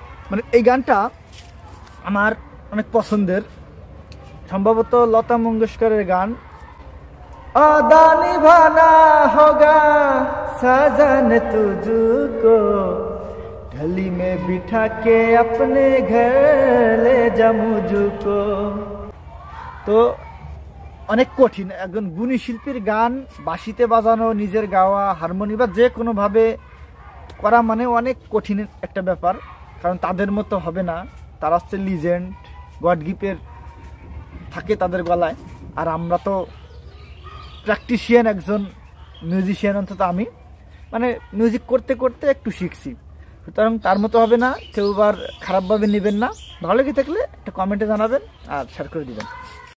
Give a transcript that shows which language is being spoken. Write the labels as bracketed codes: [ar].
[bn] মানে এই গানটা আমার অনেক পছন্দের, সম্ভবত লতা মঙ্গেশকরের গান। [hi] আদা নিভানা হোগা সাজন তুঝকো, ढली में बिठा के अपने घर ले जा मुझको। [bn] তো অনেক কঠিন, একজন গুণী শিল্পীর গান বাঁশিতে বাজানো, নিজের গাওয়া, হারমোনি বা যে কোনোভাবে করা মানে অনেক কঠিন একটা ব্যাপার, কারণ তাদের মতো হবে না। তারা হচ্ছে লিজেন্ড, গড গিফটের থাকে তাদের গলায়, আর আমরা তো প্র্যাকটিশিয়ান, একজন মিউজিশিয়ান, অন্তত আমি মানে মিউজিক করতে করতে একটু শিখছি, সুতরাং তার মতো হবে না। কেউ আবার খারাপভাবে নেবেন না। ভালো লেগে থাকলে একটা কমেন্টে জানাবেন আর শেয়ার করে দিবেন।